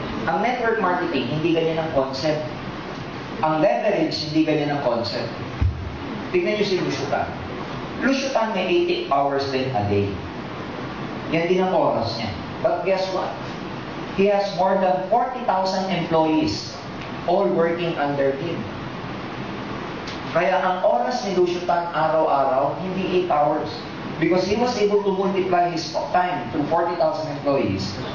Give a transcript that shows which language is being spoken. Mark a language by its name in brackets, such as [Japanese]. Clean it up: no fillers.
[Filipino] Ang network marketing, hindi ganyan ang concept. Ang leverage, hindi ganyan ang concept. Tignan nyo si Lusyutan. Lusyutan may 80 hours din a day. Yan din ang oras niya. [English] But guess what? He has more than 40,000 employees all working under him. [Filipino] Kaya ang oras ni Lusyutan araw-araw, hindi 8 hours. [English] Because he was able to multiply his time to 40,000 employees.